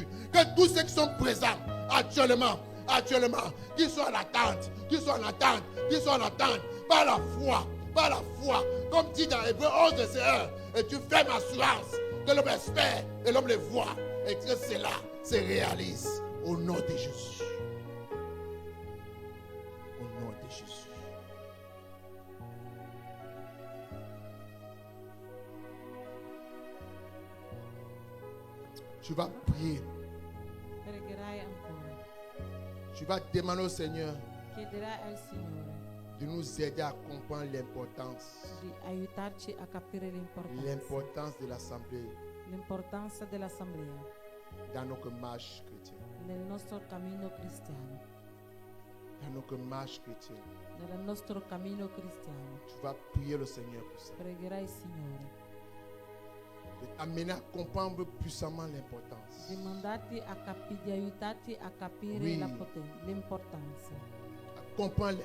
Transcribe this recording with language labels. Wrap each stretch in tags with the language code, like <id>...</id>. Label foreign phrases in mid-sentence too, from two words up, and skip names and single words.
<fr>Que tous ceux qui sont présents actuellement, qui sont en attente, qui sont en attente, qui sont en attente, par la foi, comme dit dans Hébreux 11, verset 1, et tu fais ma assurance que l'homme espère et l'homme le voit, et que cela se réalise au nom de Jésus. Au nom de Jésus. Tu vas prier.</fr> <it>Pregherai ancora.</it> <fr>Tu vas demander au Seigneur</fr> <it>Chiederai al Signore</it> <fr>de nous aider à comprendre l'importance</fr> <it>di aiutarci a capire</it> <fr>de l'assemblée</fr> <it>l'importanza dell'assemblea</it> <fr>dans notre marche chrétienne.</fr> <it>nel nostro cammino cristiano.</it> <fr>Dans notre marche chrétienne.</fr> <it>Nel nostro cammino cristiano.</it> <fr>Tu vas prier le Seigneur pour ça.</fr> <it>Pregherai il Signore</it> <fr>De t'amener à comprendre puissamment l'importance.</fr> <it>di mandarti a di aiutarti a capire</it> <fr>Oui.</fr> <it>l'importanza.</it> <fr>À comprendre</fr>